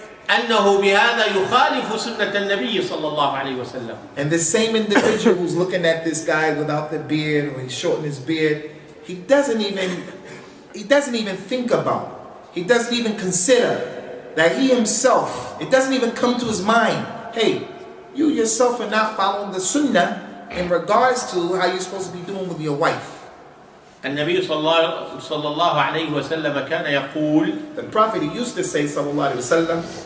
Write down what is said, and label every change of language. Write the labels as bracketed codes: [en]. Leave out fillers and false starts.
[ar] أنه بهذا يخالف سنة النبي صلى الله عليه وسلم. [en] And the same individual who's looking at this guy without the beard, or he's shorting his beard, he doesn't even think about, he doesn't even consider that he himself, it doesn't even come to his mind, hey, you yourself are not following the sunnah in regards to how you're supposed to be doing with your wife. [ar] النبي صلى الله عليه وسلم كان يقول [en] The Prophet, he used to say, sallallahu alaihi wasallam,